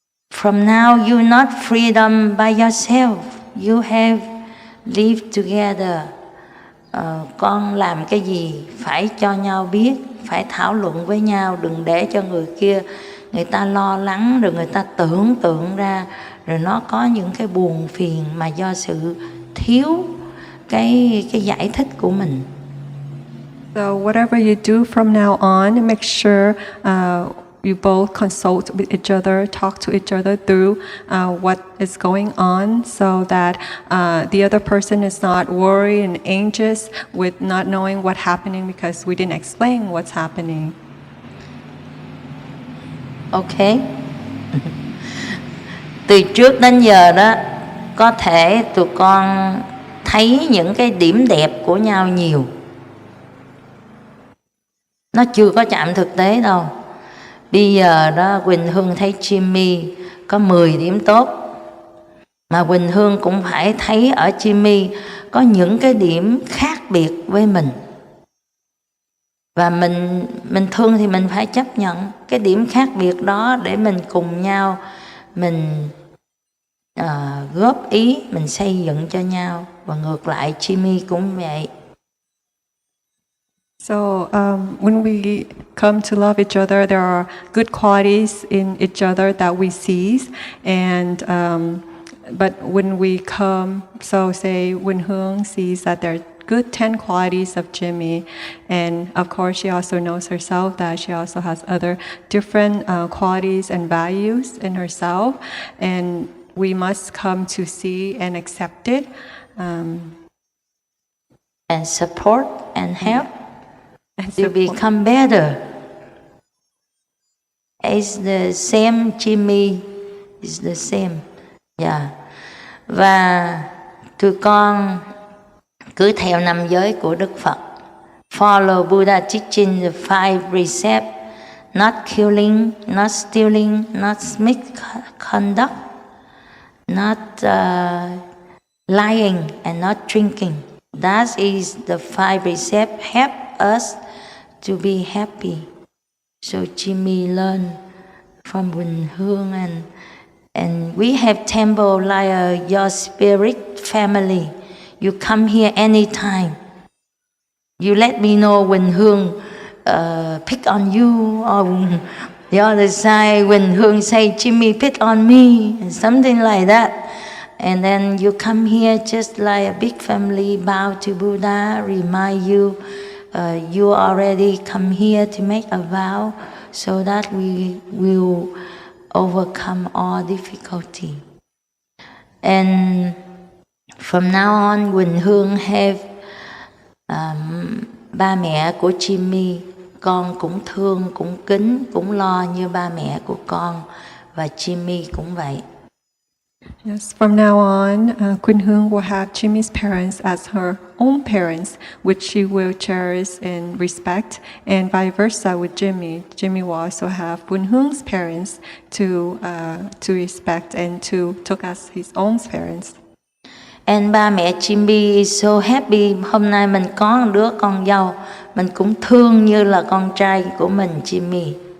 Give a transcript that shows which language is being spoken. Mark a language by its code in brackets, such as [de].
[en] From now, you're not freedom by yourself. You have lived together. [vi] Con làm cái gì phải cho nhau biết, phải thảo luận với nhau, đừng để cho người kia người ta lo lắng, rồi người ta tưởng tượng ra, rồi nó có những cái buồn phiền mà do sự thiếu cái giải thích của mình. [en] So whatever you do from now on, make sure you both consult with each other, talk to each other through what is going on, so that the other person is not worried and anxious with not knowing what's happening because we didn't explain what's happening. Ok. [vi] Từ trước đến giờ đó, có thể tụi con thấy những cái điểm đẹp của nhau nhiều. Nó chưa có chạm thực tế đâu. Bây giờ đó Quỳnh Hương thấy Jimmy có 10 điểm tốt, mà Quỳnh Hương cũng phải thấy ở Jimmy có những cái điểm khác biệt với mình. Và mình thương thì mình phải chấp nhận cái điểm khác biệt đó để mình cùng nhau mình góp ý, mình xây dựng cho nhau. Và ngược lại Jimmy cũng vậy. [en] So when we come to love each other, there are good qualities in each other that we see, and but when we come, so say when Hoằng sees that there are good 10 qualities of Jimmy, and of course she also knows herself that she also has other different qualities and values in herself, and we must come to see and accept it, and support and help to become better. It's the same, Jimmy is the same. Yeah. [vi] Và tụi con cứ theo năm giới của Đức Phật. [en] Follow Buddha teaching, the 5 precepts: not killing, not stealing, not misconduct, not lying, and not drinking. That is the 5 precepts help us to be happy. So Jimmy learn from Quỳnh Hương, and we have temple like your spirit family. You come here anytime. You let me know when Hương pick on you, or the other side when Hương say Jimmy pick on me, and something like that. And then you come here just like a big family, bow to Buddha, remind you you already come here to make a vow, so that we will overcome all difficulty. And from now on, [vi] Quỳnh Hương have ba mẹ của Jimmy, con cũng thương, cũng kính, cũng lo như ba mẹ của con, và Jimmy cũng vậy. [en] Yes, from now on, Queen Hương will have Jimmy's parents as her own parents, which she will cherish and respect, and vice versa with Jimmy. Jimmy will also have Queen Hương parents to respect and to take as his own parents. And [vi] ba mẹ [en] Jimmy is so happy. [vi] Hôm nay mình có một đứa con dâu, mình cũng thương như là con trai của mình, Jimmy.